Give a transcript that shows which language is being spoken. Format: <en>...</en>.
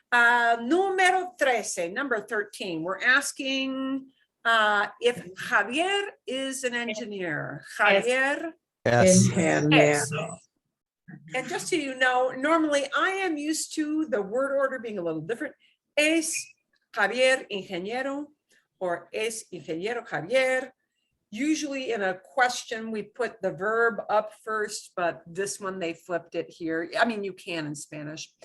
<en>Número 13, number 13. We're asking if Javier is an engineer. Javier. Yes. Yes. And just so you know, normally I am used to the word order being a little different.</en> <es>Es Javier ingeniero, or es ingeniero Javier.</es> <en>Usually in a question, we put the verb up first, but this one they flipped it here. I mean, you can in Spanish.</en>